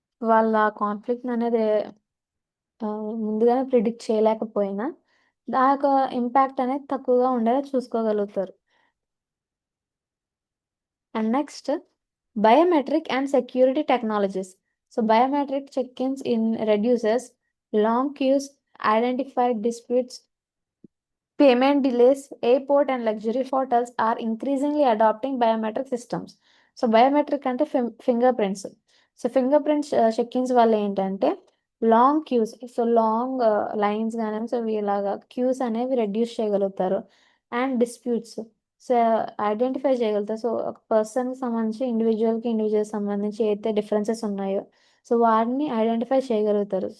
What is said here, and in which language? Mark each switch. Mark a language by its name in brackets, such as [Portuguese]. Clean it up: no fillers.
[Telugu] వాళ్ళ కాన్ఫ్లిక్ట్ అనేది ముందుగానే ప్రిడిక్ట్ చేయలేకపోయినా దాని యొక్క ఇంపాక్ట్ అనేది తక్కువగా ఉండేలా చూసుకోగలుగుతారు. [English] And next biometric and security technologies. So biometric check ins in reduces long queues, identified disputes, payment delays. Airport and luxury hotels are increasingly adopting biometric systems. [Telugu] So biometric అంటే finger prints. So finger prints చెక్-ఇన్స్ వల్ల ఏంటంటే long cues, so long lines కానీ so ఇలాగా cues అనేవి reduce చేయగలుగుతారు. And disputes, so identify చేయగలుగుతారు. So ఒక పర్సన్కి సంబంధించి ఇండివిజువల్ సంబంధించి అయితే డిఫరెన్సెస్ ఉన్నాయో సో వాటిని ఐడెంటిఫై చేయగలుగుతారు.